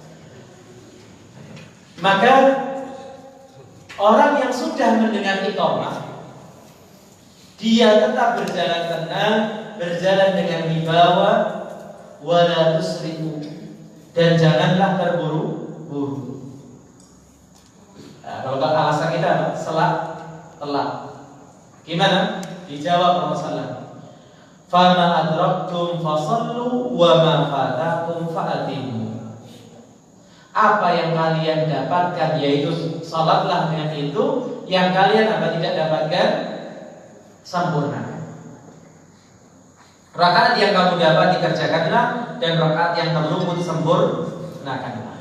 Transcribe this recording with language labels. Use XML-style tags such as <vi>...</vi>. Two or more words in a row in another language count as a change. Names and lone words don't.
<id>Maka orang yang sudah mendengar iqamah, dia tetap berjalan tenang, berjalan dengan wibawa,</id> <ar>ولا تسرعوا,</ar> <id>dan janganlah terburu-buru. Nah, kalau alasan kita apa? Selak, telak. Gimana? Dijawab Rasulullah,</id> <ar>"فما أدركتم فصلوا وما فاتكم فأتموا."</ar> <id>Apa yang kalian dapatkan, yaitu salatlah dengan itu. Yang kalian apa tidak dapatkan, sempurnakan. Rakaat yang kamu dapat dikerjakanlah, dan rakaat yang terluput sempurnakanlah.</id>